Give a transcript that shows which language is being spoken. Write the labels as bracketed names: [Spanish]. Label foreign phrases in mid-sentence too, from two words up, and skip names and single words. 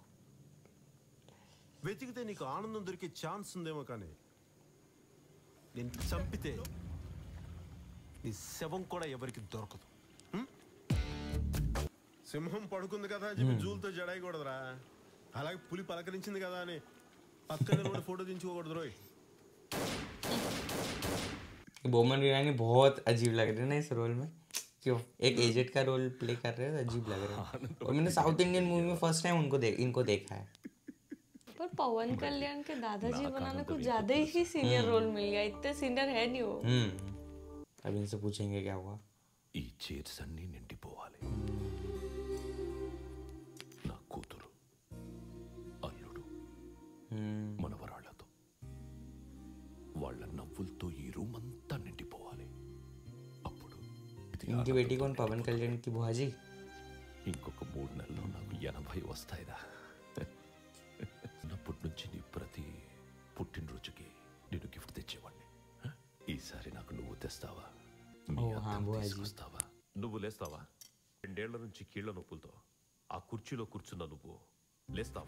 [Telugu] వెతికితే నీకు ఆనందం దొరికే ఛాన్స్ ఉందేమో, కానీ నేను చంపితే నీ శవం కూడా ఎవరికి దొరకదు. సింహం పడుకుంది కదా అని చెప్పి జూలతో జడాయకూడదురా. అలాగే పులి పలకరించింది కదా అని పక్కన ఫోటో దించుకోకూడదు రోయ్. [Hindi] बोमन ईरानी बहुत अजीब लग रहे हैं ना इस रोल में, क्यों एक एजेंट का [English] role play [Hindi] कर रहे हैं, तो अजीब लग रहा है। और मैंने [English] South Indian movie [Hindi] में [English] first time [Hindi] इनको देखा है। पर पवन कल्याण के दादाजी बनाने को ज्यादा ही [English] senior role [Hindi] मिल गया, इतने सीनियर है नहीं वो। अब इनसे पूछेंगे क्या हुआ। [Telugu] ఈ చైర్స్ అన్నీ నిండిపోవాలి. నా కూతురు, అల్లుడు, మనవరాళ్లతో, వాళ్ళ నవ్వులతో ఈ రూమ్ అంతా నిండిపోవాలి. అప్పుడు [Hindi] इनकी बेटी कौन? पवन कल्याण की बुआ जी। [Telugu] ఇంకొక 3 నెలల్లో నాకు 80 వస్తాయిదా. చిన్నప్పటి నుంచి నీ ప్రతి పుట్టినరోజుకి నేను గిఫ్ట్ తెచ్చేవాడిని. ఈసారి నాకు నువ్వు తెస్తావా? తీసుకొస్తావా? నువ్వు లేస్తావా? 2 ఏళ్ల నుంచి కీళ్ల నొప్పులతో ఆ కుర్చీలో కూర్చున్న నువ్వు లేస్తావా?